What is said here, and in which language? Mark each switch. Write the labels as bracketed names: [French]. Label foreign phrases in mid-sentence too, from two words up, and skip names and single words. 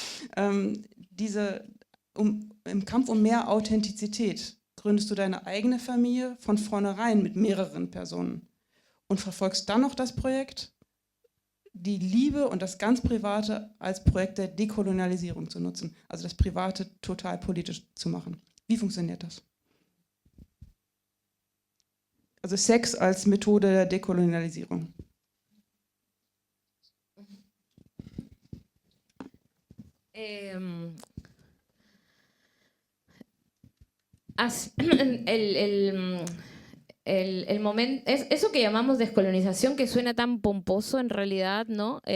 [German] Im Kampf um mehr Authentizität gründest du deine eigene Familie von vornherein mit mehreren Personen und verfolgst dann noch das Projekt, die Liebe und das ganz Private als Projekt der Dekolonialisierung zu nutzen, also das Private total politisch zu machen. Wie funktioniert das? Also Sex als Methode der Dekolonialisierung. [Spanish] El momento, eso que llamamos descolonización, que suena tan pomposo en realidad, ¿no?